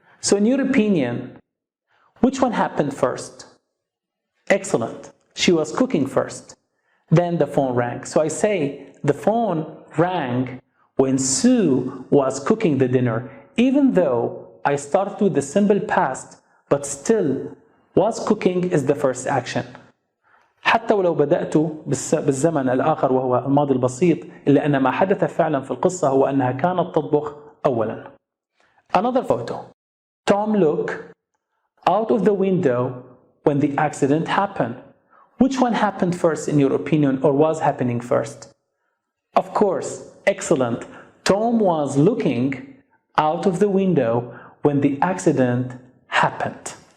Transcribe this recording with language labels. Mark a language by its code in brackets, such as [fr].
[en] So in your opinion, which one happened first? Excellent. She was cooking first. Then the phone rang. So I say the phone rang when Sue was cooking the dinner, even though I started with the simple past, but still was cooking is the first action. [ar] حتى ولو بدأت بالزمن الآخر وهو الماضي البسيط، إلا أن ما حدث فعلا في القصة هو أنها كانت تطبخ أولا. [en] Another photo. Tom looked out of the window when the accident happened. Which one happened first in your opinion, or was happening first? Of course, excellent. Tom was looking out of the window when the accident happened.